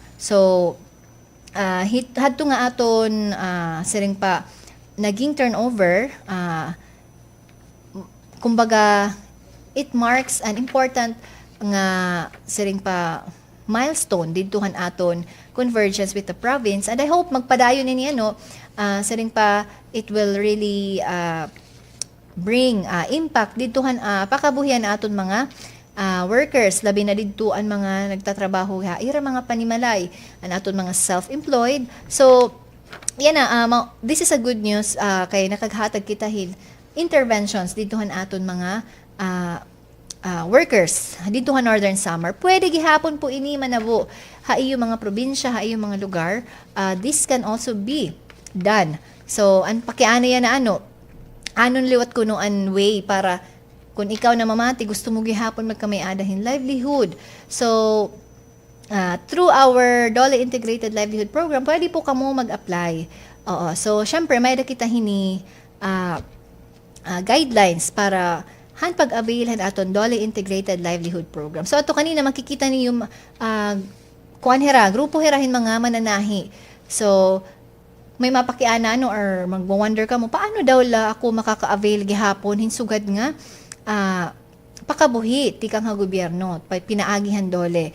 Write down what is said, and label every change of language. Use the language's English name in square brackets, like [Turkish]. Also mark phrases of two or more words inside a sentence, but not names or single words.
[Waray] So hadto nga aton siring pa naging turnover, kumbaga [English] it marks an important [Waray] nga siring pa milestone didtuhan aton convergence with the province, and I hope magpadayon ni siring pa [English] it will really bring impact [Waray] didtuhan pakabuhian aton mga workers, labi na didtuan mga nagtatrabaho ira mga panimalay an aton mga self-employed. So yan [English] this is a good news [Waray] kay nakaghatag kita interventions didtuhan aton mga workers didtuhan Northern Samar. Pwede gihapon po ini manabo haiyo mga probinsya, haiyo mga lugar, [English] this can also be done. [Waray] So an pakiana yan na anon liwat kuno an way para kung ikaw na mamati gusto mo gihapon magkamay-adahin livelihood. So through our DOLE Integrated Livelihood Program, pwede po kamo mag-apply. Oo, so syempre may kita hini guidelines para han pag-availhan aton DOLE Integrated Livelihood Program. So ato kanina makikita niyo kuan hera, grupo herahin mga mananahi. So may mapakiana or magwo-wonder ka mo paano daw la ako makaka-avail gihapon hinsugad nga pakabuhi tikang nga gobyerno pinaagihan DOLE.